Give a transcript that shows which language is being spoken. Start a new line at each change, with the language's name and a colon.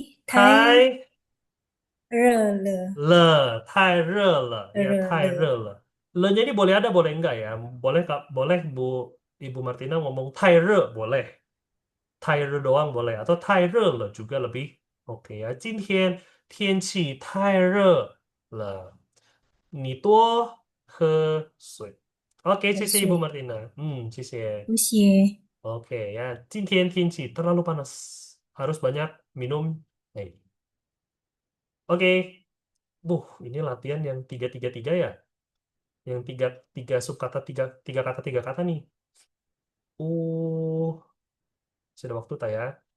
Chinese: Tai Rele, 了，太热了，ya, 太 Rele. 热了。
Indonesian: Le-nya ini boleh ada, boleh enggak ya? Boleh, Kak, boleh Bu Ibu Martina ngomong 太热, boleh. 太热 doang boleh atau 太热了 juga lebih oke ya.
Chinese: 今天天气太热了，你多喝水。
Indonesian: Oke, 谢谢 Ibu
Chinese: 水， Martina. 谢谢。不谢。
Indonesian: Oke ya,
Chinese: 今天天气
Indonesian: terlalu panas. Harus banyak minum air. Oke, ini latihan yang 3-3-3 ya. Yang tiga subkata, tiga kata nih. Masih ada waktu tak ya?